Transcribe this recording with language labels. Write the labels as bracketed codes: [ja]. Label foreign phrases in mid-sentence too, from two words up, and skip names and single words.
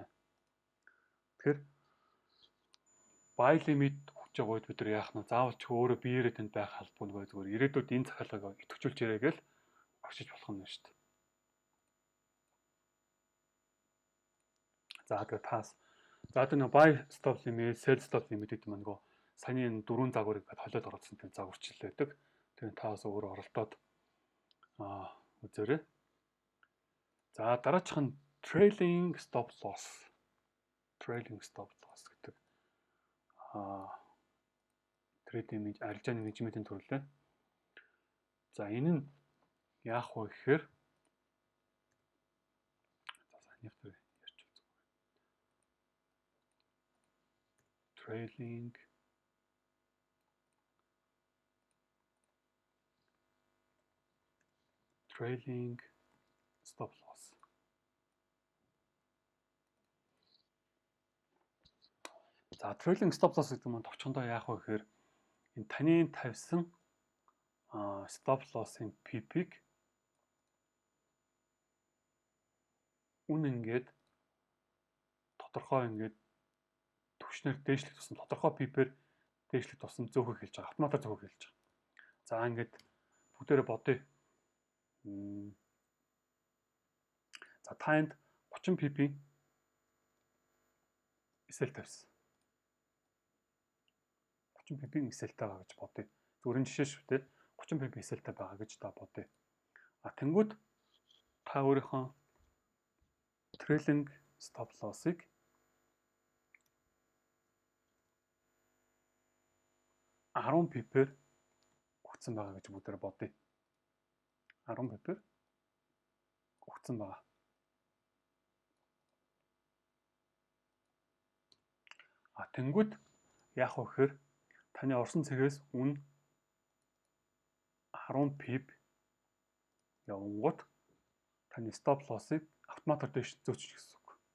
[mn] Тэгэхээр [en] buy limit [mn] өгч байгаа үед бид нар яах нь заавал ч өөрөө биеэрээ тэнд байх албагүй зүгээр ирээдүйд энэ захиалгыг идэвхжүүлж ирээ гэж орчиж болох юм шүү дээ. За тэгээ таас за тэр [en] buy stop limit, sell stop limit [mn] гэдэг нь нөгөө саяны энэ дөрвөн загварыг холиод оруулсан тийм загварчлал байдаг. Тэгээ таас өөрөө оролдоод үзээрэй. За дараачих нь [en] trailing stop loss. Trailing stop loss [mn] гэдэг трейдинг арилжааны менежментийн төрлөө. За энэ нь яах вэ гэхээр за санийх дээр ярьж үзье. [en] Trailing stop loss. [mn] За [en] trailing stop loss [mn] гэдэг нь товчхондоо яах вэ гэхээр энэ таны тавьсан [en] stop loss- [mn] ын PP-г ингээд тодорхой ингээд төвчнөр дээшлэх тусам тодорхой PP-ээр дээшлэх тусам зөөхөх хэлж байгаа. Автоматар зөөхөх хэлж байгаа. За ингээд бүгдээрээ бодъё. За танд 30 PP эсэл тавьсан. 30 PP эсэлтэй байгаа гэж бодъё. Зүгээр жишээ шүү дээ. 30 PP эсэлтэй байгаа гэж та бодъё. Тэнгүүд та өөрийнхөө [en] trailing stop loss- [mn] ыг 10 PP-ээр өгсөн байгаа гэж бүгдээрээ бодъё. 10 PP-ээр өгсөн байгаа. Тэнгүүд яах вэ гэхээр таны орсон цэгээс үн 10 pip явангууд таны [en] stop loss- [mn] ыг автоматар дэш зөөчих гэсэн үг.